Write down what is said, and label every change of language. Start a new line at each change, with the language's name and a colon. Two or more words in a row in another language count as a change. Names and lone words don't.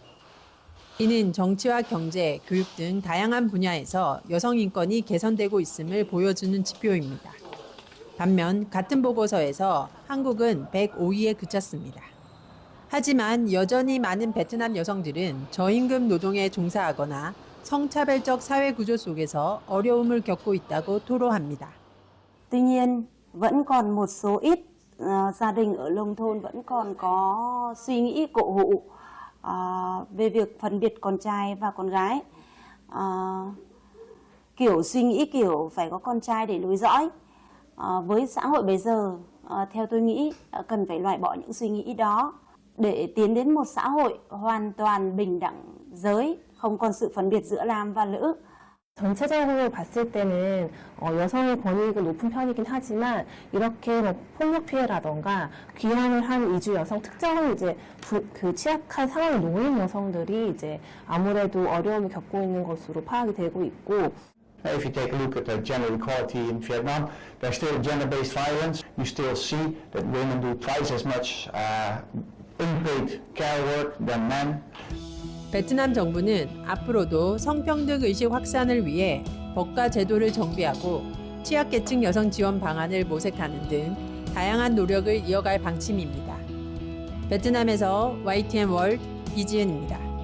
Korean: 이는 정치와 경제, 교육 등 다양한 분야에서 여성 인권이 개선되고 있음을 보여주는 지표입니다. 반면 같은 보고서에서 한국은 105위에 그쳤습니다. 하지만 여전히 많은 베트남 여성들은 저임금 노동에 종사하거나 성차별적 사회 구조 속에서 어려움을 겪고 있다고 토로합니다.
Vietnamese: Tuy nhiên, vẫn còn một số ít gia đình ở nông thôn vẫn còn có suy nghĩ cổ hủ về việc phân biệt con trai và con gái. Kiểu suy nghĩ kiểu phải có con trai để nối dõi. Với xã hội bây giờ, theo tôi nghĩ cần phải loại bỏ những suy nghĩ đó để tiến đến một xã hội hoàn toàn bình đẳng giới, không còn sự phân biệt giữa nam và nữ.
Korean: 전체적으로 봤을 때는 여성의 권익은 높은 편이긴 하지만 이렇게 폭력 피해라던가 귀환을 한 이주 여성 특정 이제 그 취약한 상황에 놓인 여성들이 이제 아무래도 어려움을 겪고 있는 것으로 파악이 되고 있고.
English: If you take a look at the gender equality in Vietnam, there's still gender-based violence. You still see that women do twice as much unpaid care work than men.
Korean: 베트남 정부는 앞으로도 성평등 의식 확산을 위해 법과 제도를 정비하고 취약계층 여성 지원 방안을 모색하는 등 다양한 노력을 이어갈 방침입니다. 베트남에서 YTN 월드 이지은입니다.